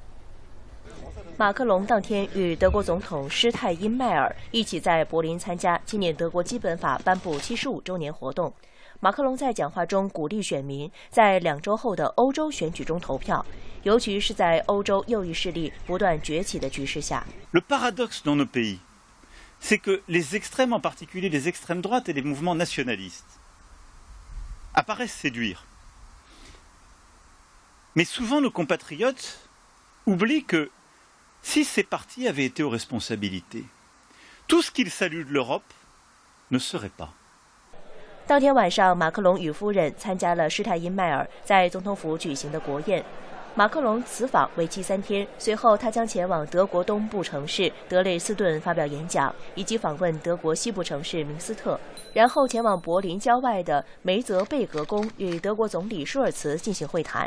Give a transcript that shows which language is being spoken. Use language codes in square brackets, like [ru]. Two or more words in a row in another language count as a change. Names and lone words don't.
[zh] 马克龙当天与德国总统施泰因迈尔一起在柏林参加纪念德国基本法颁布75周年活动。马克龙在讲话中鼓励选民在2周后的欧洲选举中投票，尤其是在欧洲右翼势力不断崛起的局势下。 [fr] Le paradoxe dans nos pays, c'est que les extrêmes, en particulier les extrêmes droites et les mouvements nationalistes, apparaissent séduire. Mais souvent nos compatriotes oublient que si ces partis avaient été aux responsabilités, tout ce qu'ils saluent de l'Europe ne serait pas. [zh] 当天晚上，马克龙与夫人参加了施泰因迈尔在总统府举行的国宴。马克龙此访为期3天，随后他将前往德国东部城市德累斯顿发表演讲，以及访问德国西部城市明斯特，然后前往柏林郊外的梅泽贝格宫与德国总理舒尔茨进行会谈。